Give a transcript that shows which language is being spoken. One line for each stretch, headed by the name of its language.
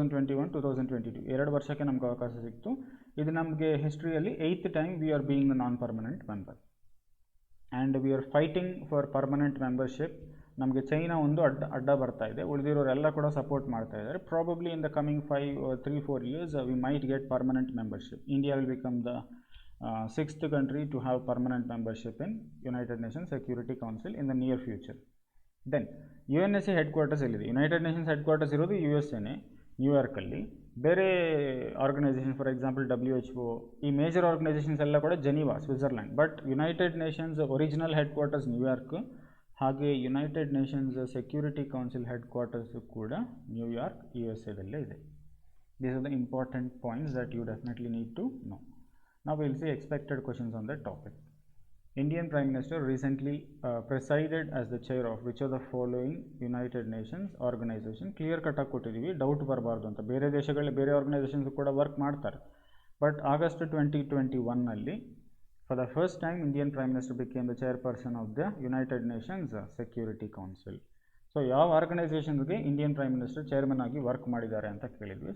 Kannada: 2022 2 ವರ್ಷಕ್ಕೆ ನಮ್ಗೆ ಅವಕಾಶ ಸಿಕ್ತು. ಇದು ನಮಗೆ ಹಿಸ್ಟ್ರಿಯಲ್ಲಿ
English: 8th time we are being the non permanent member. And we are fighting for permanent membership.
Kannada: ನಮಗೆ ಚೈನಾ ಒಂದು ಅಡ್ಡ ಬರ್ತಾ ಇದೆ, ಉಳಿದಿರೋರೆಲ್ಲ ಕೂಡ ಸಪೋರ್ಟ್ ಮಾಡ್ತಾ ಇದ್ದಾರೆ.
English: Probably in the coming 3-4 years we might get permanent membership. India will become the 6th country to have permanent membership in United Nations Security Council in the near future.
Kannada: Then UNSC head quarters ಎಲ್ಲಿದೆ? United Nations head quarters ಇರೋದು USA, ನ್ಯೂಯಾರ್ಕಲ್ಲಿ. ಬೇರೆ organisation,
English: for example
Kannada: WHO, ಈ major organisations ಎಲ್ಲ ಕೂಡ Geneva, Switzerland. But United Nations original head quarters New York, ಹಾಗೆ United Nations security council head quarters ಕೂಡ New York, USA ಇದೆ.
English: These are the important points that you definitely need to know. Now we will see expected questions on that topic. Indian Prime Minister recently presided as the chair of which of the following United Nations organization?
Kannada: Clear ಕಟ್ಟಾಗಿ ಕೊಟ್ಟಿದ್ದೀವಿ, doubt ಬರಬಾರ್ದು ಅಂತ. ಬೇರೆ ದೇಶಗಳಲ್ಲಿ ಬೇರೆ organisations ಕೂಡ work ಮಾಡ್ತಾರೆ.
English: But August 2021 for the first time Indian prime minister became the chairperson of the United Nations Security Council.
Kannada: So ಯಾವ ಆರ್ಗನೈಸೇಷನ್ಗೆ ಇಂಡಿಯನ್ ಪ್ರೈಮ್ ಮಿನಿಸ್ಟರ್ ಚೇರ್ಮನ್ ಆಗಿ ವರ್ಕ್ ಮಾಡಿದ್ದಾರೆ ಅಂತ ಕೇಳಿದ್ವಿ.